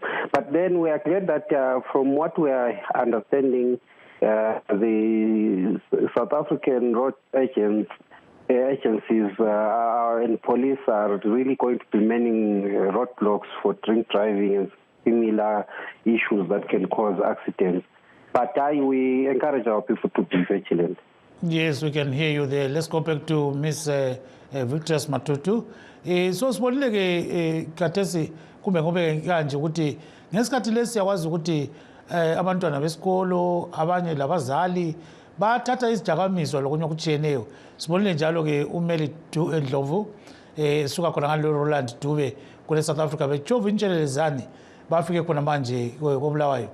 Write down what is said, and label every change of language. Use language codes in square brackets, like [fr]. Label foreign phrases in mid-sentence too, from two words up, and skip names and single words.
[en] But then we are glad that from what we are understanding, the South African road agencies and police are really going to be manning roadblocks for drink driving and similar issues that can cause accidents. But we encourage our people to be vigilant. Yes, we can hear you there. Let's go back to Miss Victorious Matutu. [nd] So sibonile ke khathesi kumbe ngobe kanje ukuthi ngesikhathi lesi siyawazi ukuthi abantwana besikolo abanye labazali bathatha izidakamizwa lokunye okutshiyeneyo. Sibonile njalo ke uMeli Ndlovu suka khona ngalo Roland Dube kule South Africa betshova intshelelezane bafike khona manje kobulawayo.